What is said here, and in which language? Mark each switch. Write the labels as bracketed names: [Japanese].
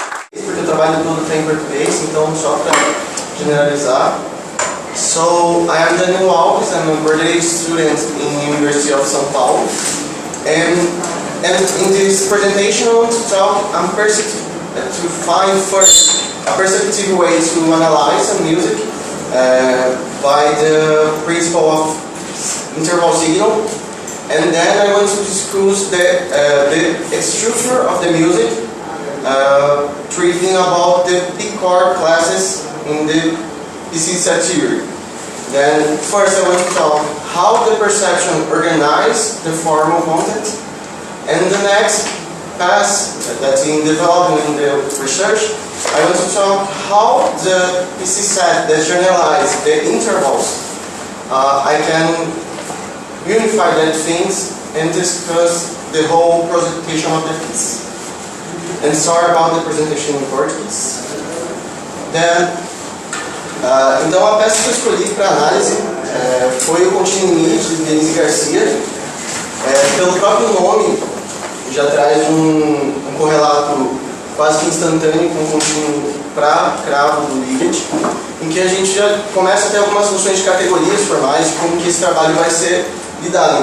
[Portuguese] Porque o trabalho todo está em português, então só para generalizar. [English] So, I am Danilo Alves, I'm a graduate student in University of São Paulo. And in this presentation I want to talk, to find first a perceptive way to analyze some music by the principle of interval signal. And then I want to discuss the structure of the music, treating about the P-chord classes in the PC set theory. Then first I want to talk how the perception organizes the formal content, and the next pass that's in development in the research, I want to talk how the PC set that generalize the intervals, I can unify that things and discuss the whole presentation of the piece. And sorry about the presentation in Portuguese. [Portuguese] Then, então a peça que eu escolhi para análise foi o Continuo, Mi de Denise Garcia. Pelo próprio nome, já traz um correlato quase que instantâneo com o contínuo para cravo do liget, em que a gente já começa a ter algumas noções de categorias formais de como que esse trabalho vai ser lidado.